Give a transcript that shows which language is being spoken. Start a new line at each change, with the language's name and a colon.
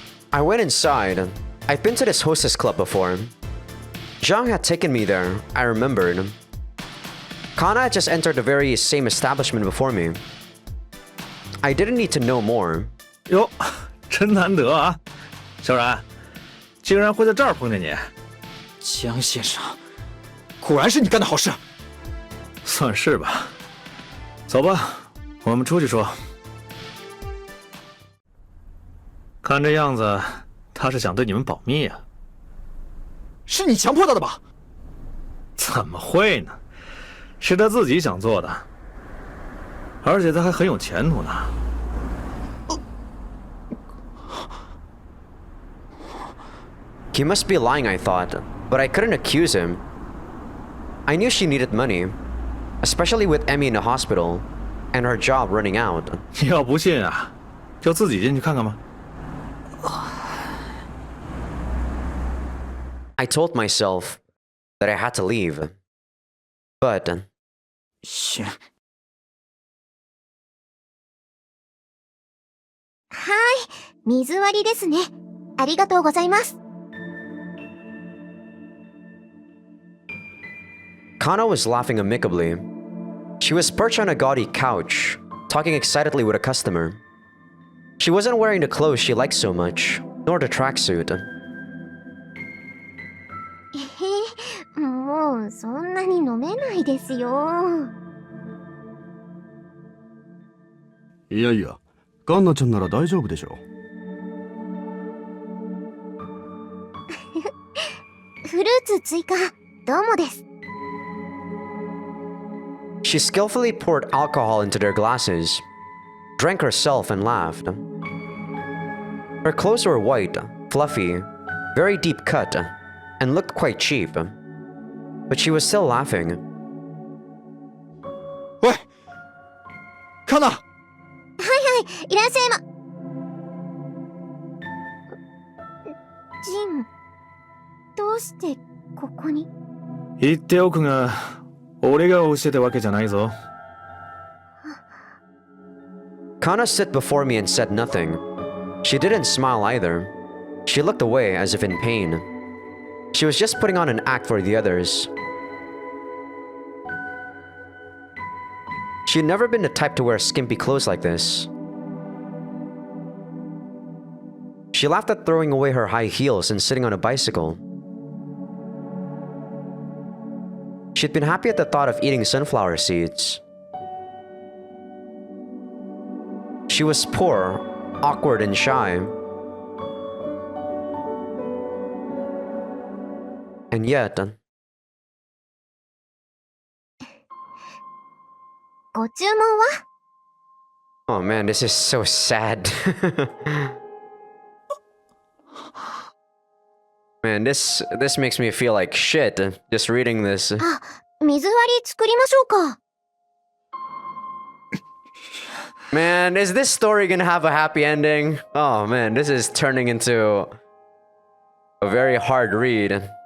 English: I went inside. I'd been to this hostess club before. Zhang had taken me there, I remembered. Kana had just entered the very same establishment before me. I didn't need to know more.
Chinese: 哟，真难得啊，小冉，竟然会在这儿碰见你。江先生，果然是你干的好事。算是吧。走吧，我们出去说。看这样子，他是想对你们保密啊。是你强迫他的吧？怎么会呢？是他自己想做的，而且他还很有前途呢。
English: He must be lying, I thought, but I couldn't accuse him. I knew she needed money, especially with Emmy in the hospital, and her job running out.
Chinese: 你要不信啊，就自己进去看看吧。
English: I told myself that I had to leave. But
Chinese: 行。
Japanese: はい、水割りですね。ありがとうございます。
English: Kana was laughing amicably. She was perched on a gaudy couch, talking excitedly with a customer. She wasn't wearing the clothes she liked so much, nor the tracksuit.
Japanese: もうそんなに飲めないですよ。いやいや、ガンナちゃんなら大丈夫でしょ。フルーツ追加、どうもです。
English: She skillfully poured alcohol into their glasses, drank herself, and laughed. Her clothes were white, fluffy, very deep cut, and looked quite cheap. But she was still laughing.
Chinese: 喂，康娜。
Japanese: いらっしゃいま。ジン、どうしてここに？言っておくが、俺が教えたわけじゃないぞ。
English: Kana stood before me and said nothing. She didn't smile either. She looked away as if in pain. She was just putting on an act for the others. She had never been the type to wear skimpy clothes like this. She laughed at throwing away her high heels and sitting on a bicycle. She'd been happy at the thought of eating sunflower seeds. She was poor, awkward, and shy. And yet...
Japanese: ご注文は？
English: Oh man, this is so sad. Man, this makes me feel like shit just reading this.
Japanese: あ、水割り作りましょうか。
English: Man, is this story gonna have a happy ending? Oh man, this is turning into a very hard read.